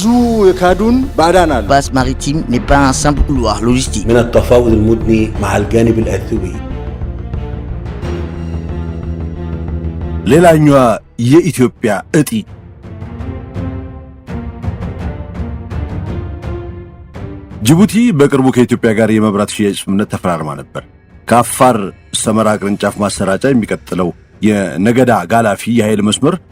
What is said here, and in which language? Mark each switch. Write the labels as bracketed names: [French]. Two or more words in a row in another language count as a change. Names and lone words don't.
[French] የካዱን ባዳን አሉ። Passe maritime n'est pas un simple couloir logistique. [Arabic] من التفاوض المدني مع الجانب الأثيوبي. [Amharic] ሌላኛዋ የኢትዮጵያ እጢ ጅቡቲ በቅርቡ ከኢትዮጵያ ጋር የመብራት ሽያጭ ስምምነት ተፈራርማ ነበር። ከአፋር ሰመራ ቅርንጫፍ ማሰራጫ የሚቀጥለው የነገዳ ጋላፊ የኃይል መስመር